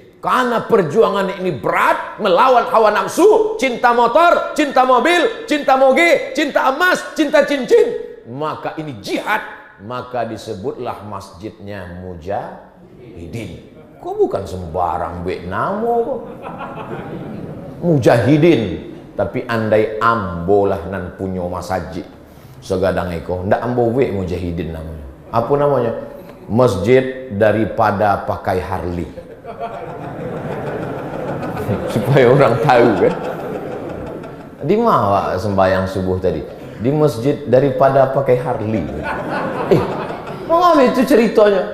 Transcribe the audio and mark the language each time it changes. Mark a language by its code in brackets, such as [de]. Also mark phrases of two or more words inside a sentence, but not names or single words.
[id] Karena perjuangan ini berat, melawan hawa nafsu, cinta motor, cinta mobil, cinta moge, cinta emas, cinta cincin, maka ini jihad. Maka disebutlah masjidnya Mujahidin. [min] Kok bukan sembarang namo kok. Mujahidin. Tapi andai ambolah nan punya masjid segadang eko, ndak ambo Mujahidin namanya. [id] Apa namanya? Masjid daripada pakai Harley. Supaya orang tahu kan. Di mana sembahyang subuh tadi? Di masjid daripada pakai Harley. Mengapa itu ceritanya?